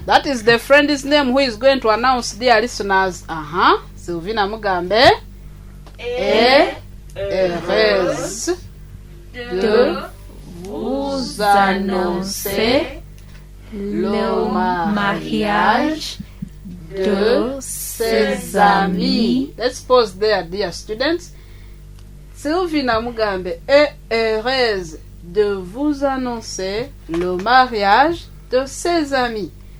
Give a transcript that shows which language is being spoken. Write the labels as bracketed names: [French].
[English] That is the friend's name who is going to announce, dear listeners. [French] Sylvie Namugambe est heureuse de vous annoncer le mariage de ses amis. [English] Let's pause there, dear students. [French] Sylvie Namugambe est heureuse de vous annoncer le mariage de ses amis.